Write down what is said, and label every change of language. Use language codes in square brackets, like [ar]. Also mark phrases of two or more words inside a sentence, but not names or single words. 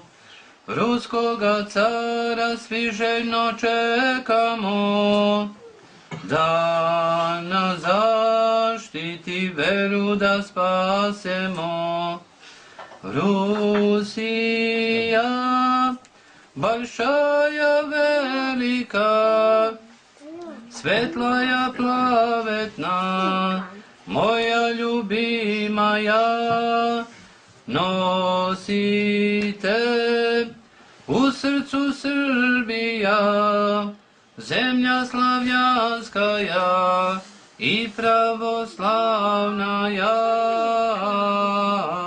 [sr] Ruskoga cara svi željno čekamo, da nas zaštiti, veru da spasemo. Rusija, [ru] большая велика, светлая праведна, моя любимая, [sr] nosite u srcu Srbija, [ru] земля славянская и православная.